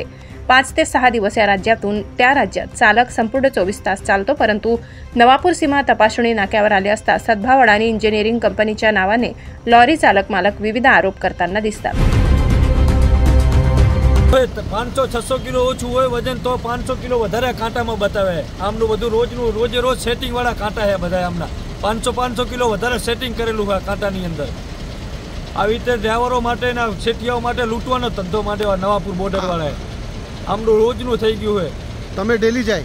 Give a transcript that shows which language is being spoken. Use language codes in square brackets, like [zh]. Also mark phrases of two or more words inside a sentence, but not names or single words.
[mr] 5 ते 6 दिवस या राज्यातून त्या राज्यात चालक संपूर्ण 24 तास चालतो, परंतु नवापूर सीमा तपासणी नाक्यावर आले असता सद्भाव अडाणी इंजिनिअरिंग कंपनीच्या नावाने लॉरी चालक मालक विविध आरोप करताना दिसतात। [gu] 500-600 કિલો ઓછું હોય વજન તો 500 કિલો વધારે કાંટામાં બતાવે। આમનું બધું રોજે રોજ સેટિંગ વાળા કાંટા છે બધા। આમના 500 કિલો વધારે સેટિંગ કરેલું હોય કાંટાની અંદર। આવી રીતે ડ્રાઈવરો માટે ના શેઠિયાઓ માટે લૂંટવાનો ધંધો માટે નવાપુર બોર્ડર વાળાએ આમનું રોજનું થઈ ગયું હોય। તમે ડેલી જાય?